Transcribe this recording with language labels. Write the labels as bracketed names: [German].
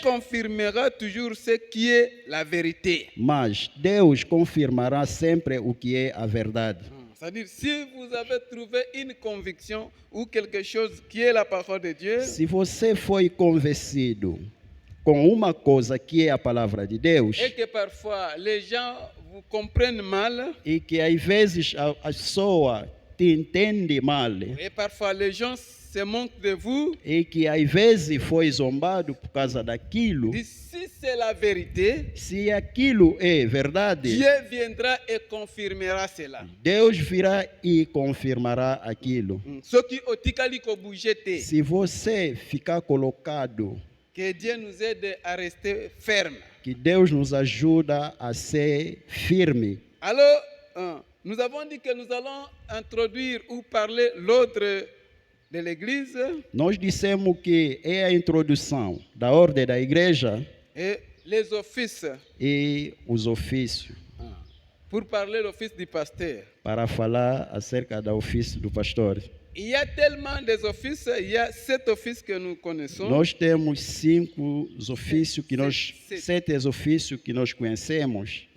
[French] confirmera toujours ce qui est la vérité. [Portuguese] Deus confirmará sempre o que é a verdade. [French] C'est-à-dire, si vous avez trouvé une conviction ou quelque chose qui est la parole de Dieu, [Portuguese] Se você foi convencido com uma coisa que é a palavra de Deus, [French] et que parfois les gens vous comprennent mal, [Portuguese] e que às vezes a pessoa te entende mal, [French] et parfois les gens se moquent de vous, [Portuguese] e que às vezes foi zombado por causa daquilo, [French] si c'est la vérité, [Portuguese] se aquilo é verdade, [French] Dieu viendra et confirmera cela. [Portuguese] Deus virá e confirmará aquilo. [French] Ce qui [Lingala] otikali ko bougete, [Portuguese] Se você ficar colocado, [French] que Dieu nous aide à rester ferme. [Portuguese] que Deus nos ajuda a ser firme. [French] Alors, nous avons dit que nous allons introduire ou parler l'ordre de l'église [Portuguese] Nós dissemos que é a introdução da ordem da igreja [French] et les offices. [Portuguese] e os ofícios, [French] Pour parler l'office du pasteur. [Portuguese] para falar acerca do ofício do pastor. [French] il y a tellement des offices, il y a 7 offices que nous connaissons. [Portuguese] Nós temos 5 ofícios que nós, Sete. 7 ofícios que nós conhecemos.